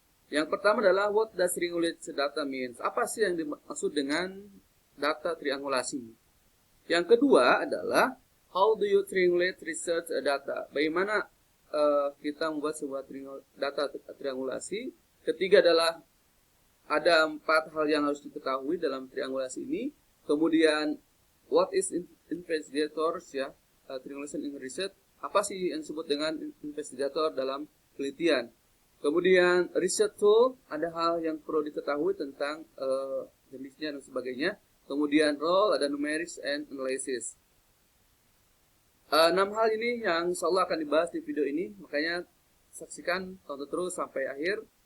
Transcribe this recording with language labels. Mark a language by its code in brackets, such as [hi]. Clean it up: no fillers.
[id] Yang pertama adalah [en] what does triangulate data means? [id] Apa sih yang dimaksud dengan data triangulasi? Yang kedua adalah [en] how do you triangulate research data? [id] Bagaimana kita membuat sebuah data triangulasi? Ketiga adalah ada 4 hal yang harus diketahui dalam triangulasi ini. [en] Kemudian what is investigators ya, triangulation in research? [id] Apa sih yang disebut dengan investigator dalam penelitian? Kemudian research tool, ada hal yang perlu diketahui tentang jenisnya dan sebagainya. Kemudian role, ada [en] numerics and analysis. [id] 6 hal ini yang insya Allah akan dibahas di video ini, makanya saksikan, tonton terus sampai akhir.